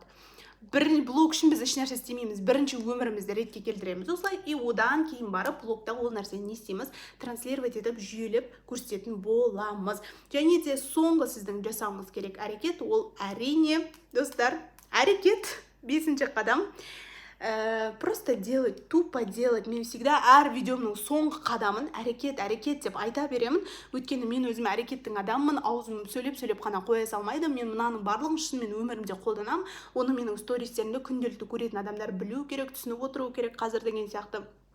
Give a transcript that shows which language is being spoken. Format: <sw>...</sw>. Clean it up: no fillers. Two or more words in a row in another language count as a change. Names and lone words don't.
<kk>Бір блог үшін біз еш нәрсе істемейміз, бірінші өмірімізді ретке келтіреміз. Осылай и одан кейін барып блогта ол нәрсені не істейміз? Транслировать етіп, жүйелеп көрсететін боламыз. Және де соңғы сіздің жасауыңыз керек әрекет, ол әрине, достар, әрекет 5-ші қадам.</kk> <ru>Просто делать, тупо делать.</ru> <kk>Мен всегда әр видеомның соңғы қадамын әрекет деп айта беремін. Өйткені мен өзім әрекеттің адаммын, аузым сөйлеп қана қоя салмайды. Мен мынаның барлығын шынымен өмірімде қолданамын. Оны менің стористерімді күнделікті көретін адамдар білу керек, түсініп отыру керек қазір деген сияқты.</kk>